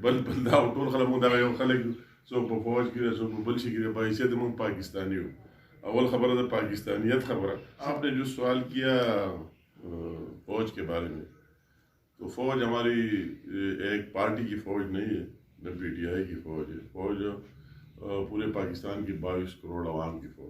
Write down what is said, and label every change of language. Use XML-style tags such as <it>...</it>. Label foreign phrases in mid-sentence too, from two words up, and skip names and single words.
<ps>دا ټول خلک مونږ دغه یو خلک څوک په فوج کې دی څوک په بل شي کې دی په حیثیت مونږ</ps> <ur>پاکستانی ہو. اول خبر ہے پاکستانیت خبر. آپ نے جو سوال کیا فوج کے بارے میں، تو فوج ہماری ایک پارٹی کی فوج نہیں ہے، نہ پی ٹی آئی کی فوج ہے. فوج پورے پاکستان کی 22 کروڑ عوام کی فوج.</ur>